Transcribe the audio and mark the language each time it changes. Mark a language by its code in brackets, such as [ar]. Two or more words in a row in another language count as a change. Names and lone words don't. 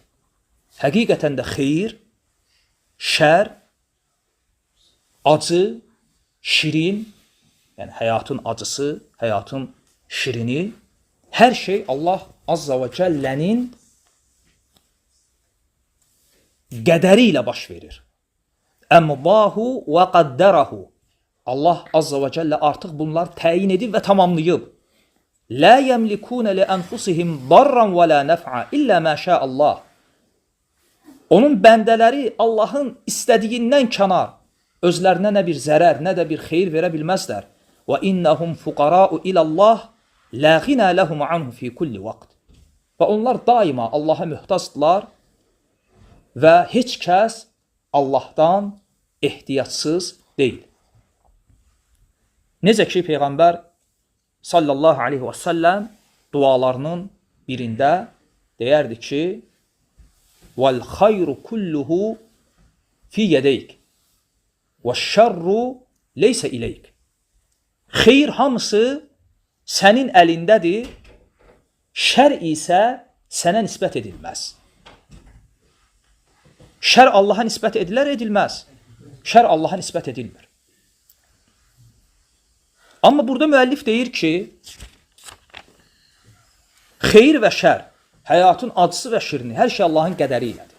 [az] Həqiqətən də xeyir, şər, acı, şirin, yəni həyatın acısı, həyatın şirini, hər şey [ar] الله عز وجل [az] qədəri ilə baş verir. [ar] أمضاه وقدّره. الله عز وجل [az] artıq bunlar təyin edib və tamamlayıb. [ar] لا يملكون لأنفسهم ضرا ولا نفعا إلا ما شاء الله. [az] Onun bəndələri Allahın istədiyindən kənar özlərinə nə bir zərər, nə də bir xeyir verə bilməzlər. [ar] وإنهم فقراء إلى الله لا غنى لهم عنه في كل وقت. [az] Və onlar daima Allaha möhtacdırlar və heç kəs Allahdan ehtiyatsız deyil. Necə ki, Peyğəmbər [ar] صلى الله عليه وسلم [az] dualarının birində deyərdi ki, [ar] وَالْخَيْرُ كُلُّهُ فِي يَدَيْكِ وَالشَّرُّ لَيْسَ إِلَيْكِ. [az] Xeyir hamısı sənin əlindədir, şər isə sənə nisbət edilməz. Şər Allaha nisbət edilər, edilməz. Şər Allaha nisbət edilmir. Amma burada müəllif deyir ki, xeyir və şər, həyatın acısı və şirini, hər şey Allahın qədəri ilədir.